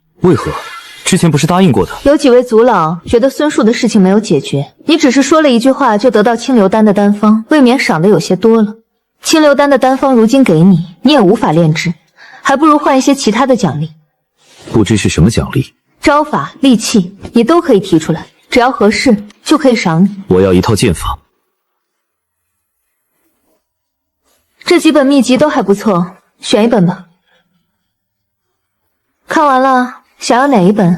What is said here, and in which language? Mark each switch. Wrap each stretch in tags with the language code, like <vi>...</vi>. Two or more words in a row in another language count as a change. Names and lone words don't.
<zh>为何？之前不是答应过的？有几位族老觉得孙树的事情没有解决，你只是说了一句话就得到清流丹的丹方，未免赏的有些多了。清流丹的丹方如今给你，你也无法炼制，还不如换一些其他的奖勵。不知是什麼獎勵？招法、利器，你都可以提出來，只要合適就可以賞你。我要一套劍法。這幾本秘籍都還不錯，選一本吧。看完了，想要哪一本？</zh>